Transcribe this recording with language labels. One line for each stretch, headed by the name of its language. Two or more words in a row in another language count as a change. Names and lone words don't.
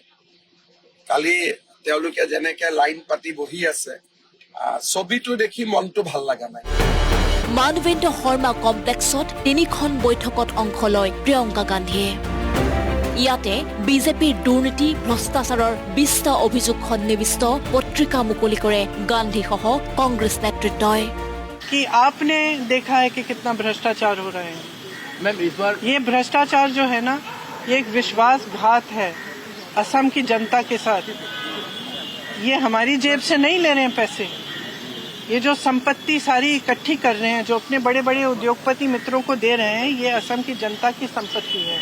Assamese: কালি তেওঁলোকে যেনেকে লাইন পাতি বহি আছে, ছবিটো দেখি মনটো ভাল লগা নাই। মানৱেন্দ্ৰ শৰ্মা কমপ্লেক্সত 3খন বৈঠকত অংশ লয় প্ৰিয়ংকা গান্ধীয়ে। ইয়াতে বিজেপিৰ দুৰ্নীতি ভ্ৰষ্টাচাৰৰ 20টা অভিযোগ সন্নিৱিষ্ট পত্ৰিকা মুকলি কৰে গান্ধীসহ কংগ্ৰেছ নেতৃত্বই।
Hindi: कि आपने देखा है कि कितना भ्रष्टाचार हो रहा है। मैम इस बार ये भ्रष्टाचार जो है ना, ये एक विश्वासघात है असम की जनता के साथ। ये हमारी जेब से नहीं ले रहे हैं पैसे, ये जो संपत्ति सारी इकट्ठी कर रहे हैं, जो अपने बड़े बड़े उद्योगपति मित्रों को दे रहे हैं, ये असम की जनता की संपत्ति है।